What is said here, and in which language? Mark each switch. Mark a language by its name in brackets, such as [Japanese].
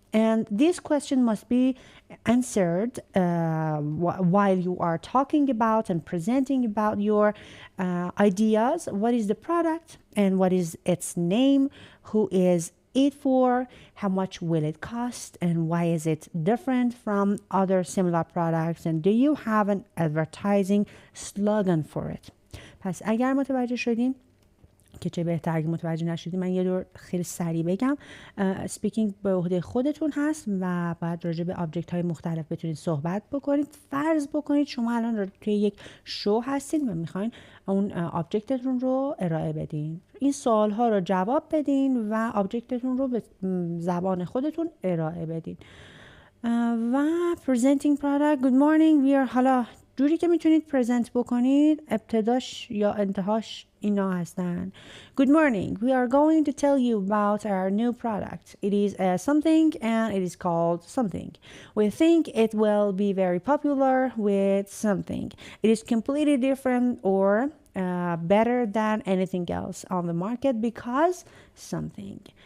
[English] And this question must be answered while you are talking about and presenting about your ideas. What is the product and what is its name? Who is it for? How much will it cost? And why is it different from other similar products? And do you have an advertising slogan for it? [Persian] پس اگر متوجه شدین که چه بهتر اگه متوجه نشدید من یه دور خیلی سریع بگم. سپیکینگ به عهده خودتون هست و بعد راجع به آبجکت های مختلف بتونید صحبت بکنید. فرض بکنید شما الان توی یک شو هستید و میخواین اون آبجکتتون رو ارائه بدین. این سوال ها رو جواب بدین و آبجکتتون رو به زبان خودتون ارائه بدین. [English] و presenting product. Good morning. We are [Persian] حالا جوری که میتونید پرزنت بکنید ابتداش یا انتهاش اینا هستن. [English] Good morning. We are going to tell you about our new product. It is something and it is called something. We think it will be very popular with something. It is completely different or better than anything else on the market because something.